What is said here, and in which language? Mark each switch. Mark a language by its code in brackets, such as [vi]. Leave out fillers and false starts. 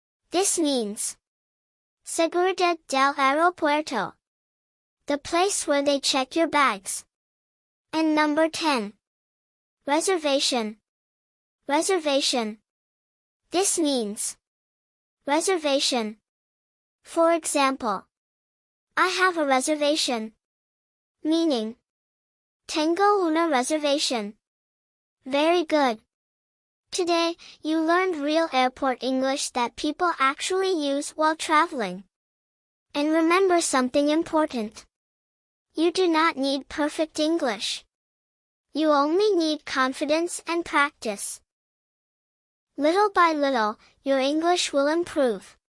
[en] This means [es] seguridad del aeropuerto. [en] The place where they check your bags. And number 10. Reservation. Reservation. This means reservation. For example, I have a reservation. Meaning, [es] tengo una reservación. [en] Very good. Today, you learned real airport English that people actually use while traveling. And remember something important. You do not need perfect English. You only need confidence and practice. Little by little, your English will improve.